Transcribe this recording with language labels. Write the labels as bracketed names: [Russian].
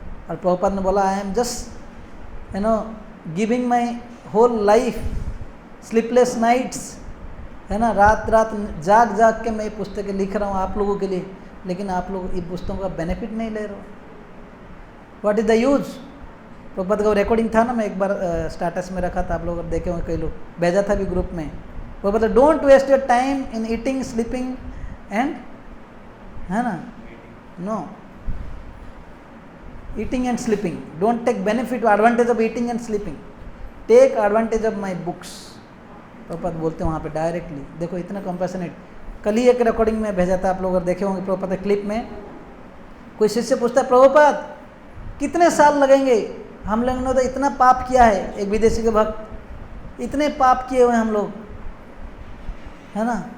[Hindi] और प्रभुपाद ने बोला, [English] I am just giving my whole life, sleepless nights, [Hindi] है ना, रात रात जाग जाग के मैं ये पुस्तकें लिख रहा हूँ आप लोगों के लिए, लेकिन आप लोग इन पुस्तकों का बेनिफिट नहीं ले रहे हो। [English] What is the use? [Hindi] Prabhupada का रिकॉर्डिंग था ना, मैं एक बार स्टेटस में रखा था, आप लोग देखे होंगे, कई लोग भेजा था भी ग्रुप में। [English] Prabhupada, don't waste your time in eating, sleeping and, [Hindi] है ना, [English] No, eating and sleeping, don't take benefit or advantage of eating and sleeping, take advantage of my books। [Hindi] Prabhupada बोलते हैं वहाँ पे डायरेक्टली, देखो इतना कंपैशनेट। कल ही एक रिकॉर्डिंग में भेजा था, आप लोग देखे होंगे प्रभुपाद क्लिप में, कोई शिष्य पूछता है, प्रभुपाद कितने साल लगेंगे, हम लोगों ने तो इतना पाप किया है, एक विदेशी के भक्त, इतने पाप किए हुए हम लोग, है ना।